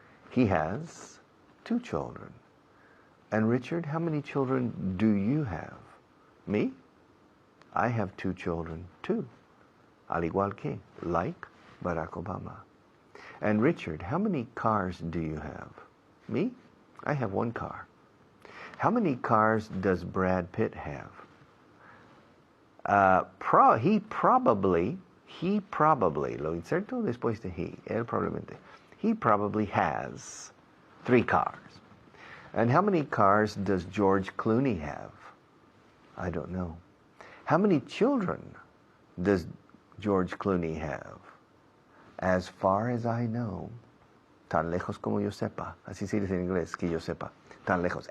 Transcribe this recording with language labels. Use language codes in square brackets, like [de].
[en] He has 2 children. And Richard, how many children do you have? Me? I have 2 children too. [es] Al igual que, [en] like Barack Obama. And Richard, how many cars do you have? Me? I have 1 car. How many cars does Brad Pitt have? He probably, [es] lo inserto después de él probablemente. [en] He probably has 3 cars. And how many cars does George Clooney have? I don't know. How many children does George Clooney have? As far as I know, [es] tan lejos como yo sepa, así se dice en inglés, que yo sepa, tan lejos.